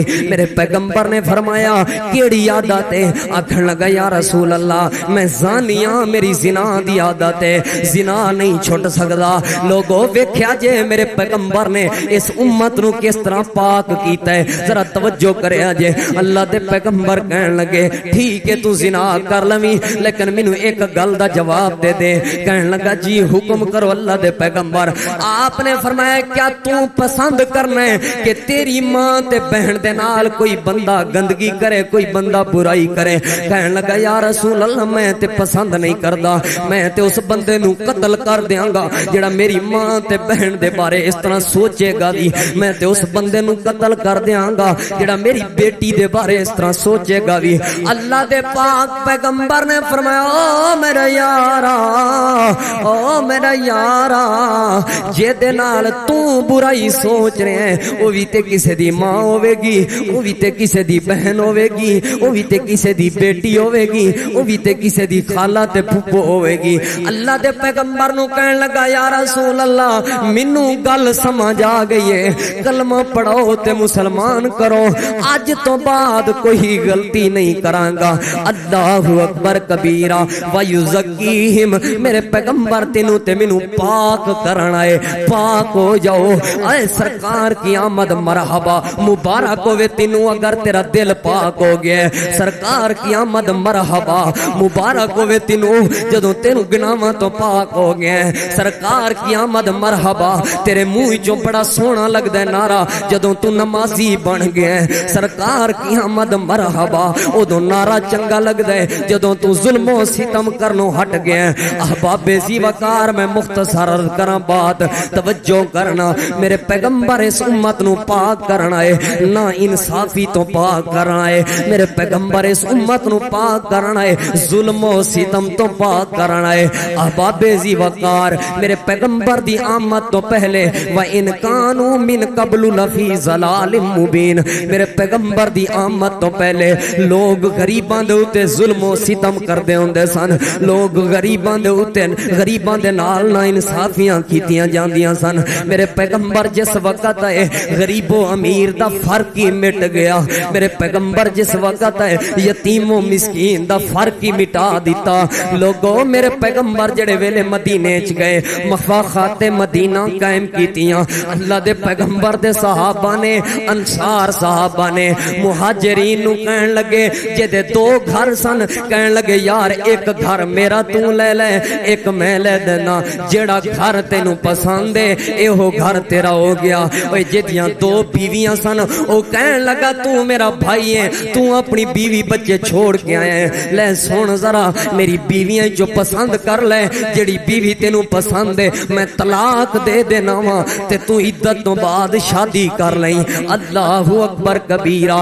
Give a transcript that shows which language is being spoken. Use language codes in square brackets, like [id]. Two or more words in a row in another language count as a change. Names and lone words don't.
[pa] میرے پیغمبر نے فرمایا کیڑی عادت ہے؟ آکھن لگا [ar] یا رسول اللہ [pa] میں زانی ہاں, میری زنا دی عادت ہے, زنا نہیں چھٹ سکدا. لوگوں ویکھیا جے میرے پیغمبر نے اس امت نو کس طرح پاک کیتا ہے, ذرا توجہ کریا جے. اللہ دے پیغمبر کہن لگے ٹھیک ہے تو زنا کر لویں لیکن مینوں ایک گل دا جواب دے دے. کہن لگا جی حکم کرو اللہ دے پیغمبر. آپ نے فرمایا کیا تو پسند کرنا ہے کہ تیری ماں تے بہن دے نال کوئی بندہ گندگی کرے, کوئی بندہ برائی کرے؟ کہن لگا [ar] یا رسول اللہ [pa] میں تے پسند نہیں کردا, میں تے اس بندے نو قتل کر دیاں گا جڑا میری ماں تے بہن دے بارے اس طرح سوچے گا دی. میں تے اس بندے نو قتل کر دیاں گا جڑا میری بیٹی دے بارے اس طرح سوچے گا دی. اللہ دے پاک پیغمبر نے فرمایا او میرا یارا, او میرا یارا جے دے نال تو برائی سوچ رہے ہیں او وی تے کسے دی ماں ہوے گی, او وی تے کسے دی بہن ہوے گی, او وی تے کسے دی بیٹی ہوے گی, او وی تے کسے دی خالہ تے پھپھو ہوے گی. اللہ دے پیغمبر نو کہن لگا [ar] یا رسول اللہ [pa] مینوں گل سمجھ آ گئی ہے, کلمہ پڑھو تے مسلمان کرو, اج تو بعد کوئی غلطی نہیں کراں گا. [ar] اللہ اکبر کبیرہ ویزکیہم. [pa] میرے پیغمبر تینوں تے مینوں پاک کرنا ہے, پاک ہو جاؤ. اے [ur] سرکار کی آمد مرحبا, [pa] مبارک ہوے تینوں اگر تیرا دل پاک ہو گیا. [ur] سرکار کی آمد مرحبا, [pa] مبارک ہوے تینوں جدوں تینوں گناہاں تو پاک ہو گیا. [ur] سرکار کی آمد مرحبا, [pa] تیرے منہ چوں بڑا سونا لگدا ہے نعرہ جدوں تو نمازی بن گیا. [ur] سرکار کی آمد مرحبا, [pa] اودوں نعرہ چنگا لگدا ہے جدوں تو ظلم و ستم کرنوں ہٹ گیا. احباب ذی وقار میں مختصر عرض کراں بات, توجہ کرنا. میرے پیغمبر اس امت نو پاک کرنا ہے, نہ انصافی تو پاک کرنا ہے. میرے پیغمبر اس امت نو پاک کرنا ہے, ظلم و ستم تو پاک کرنا ہے. احباب ذی وقار میرے پیغمبر دی آمد تو پہلے [ar] وَإِن كَانُوا مِن قَبْلُ لَفِي ضَلَالٍ مُبِينٍ, [pa] میرے پیغمبر دی آمد تو پہلے لوگ غریباں دے اوتے ظلم و ستم کردے ہوندے سن. لوگ غریباں دے اوتے غریباں دے نال نا انصافیاں کیتیاں جاندیاں سن. میرے پیغمبر جس وقت ہے غریب و امیر دا فرق ہی مٹ گیا. میرے پیغمبر جس وقت ہے یتیم و مسکین دا فرق ہی مٹا دیتا. لوگوں میرے پیغمبر جڑے ویلے مدینے چ گئے مفاخات مدینہ قائم کیتیاں. اللہ دے پیغمبر دے صحابہ نے, انصار صحابہ نے مہاجرین نو کہن لگے جے دے دو گھر سن, کہن لگے یار ایک گھر میرا تو لے لے, ایک میں لے دینا, جڑا گھر تینوں پسند ہے ایہو گھر تیرا ہو گیا. اوے جدیاں دو بیویاں سن او کہن لگا تو میرا بھائی ہے, تو اپنی بیوی بچے چھوڑ کے آئے ہیں, لے سن ذرا میری بیویاں جو پسند کر لے, جڑی بیوی تینوں پسند ہے میں طلاق دے دینا وا تے تو عدت تو بعد شادی کر لیں. [ar] اللہ اکبر کبیرہ.